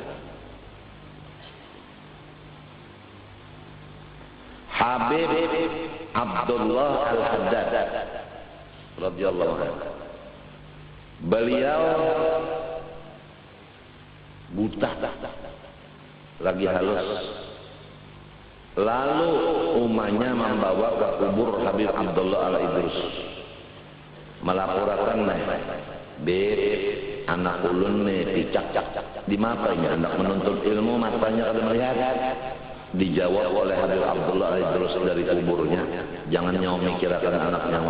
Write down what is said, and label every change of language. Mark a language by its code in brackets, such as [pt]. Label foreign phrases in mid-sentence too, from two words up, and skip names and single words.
[id] Habib Abdullah Al-Haddad [ar] radhiyallahu anhu. [id] Beliau buta, lagi halus. Lalu umatnya membawa ke kubur Habib Abdullah Al-Idrus. [bjn] Melaporkan Beb, anak ulun nih picak. Di matanya anak menuntut ilmu, matanya kada melihat. Dijawab oleh Habib Abdullah Al-Idrus dari kuburnya, jangan nyawa mikirakan anak nyawa.